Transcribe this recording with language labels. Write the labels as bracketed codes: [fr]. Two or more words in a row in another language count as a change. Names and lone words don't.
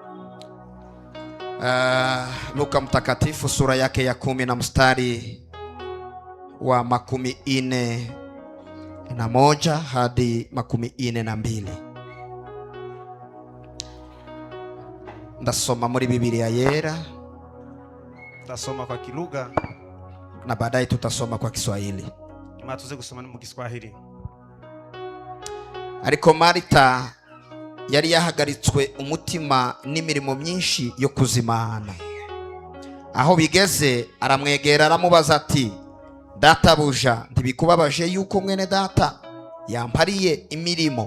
[sw] Luka mtakatifu sura yake ya 10 na mstari wa 40 41 hadi 42. [rw] Ndasoma muri Biblia yera, [sw] Tasoma kwa kilugha na baadaye tutasoma kwa Kiswahili. [rw] tuze gusoma mu Kiswahili. Ariko Marita yari yahagaritswe umutima n'imirimo myinshi yo kuzimana. Aho bigeze aramwegera aramubaza ati, databuja, ntibikubabaje yuko mwene data yampariye imirimo?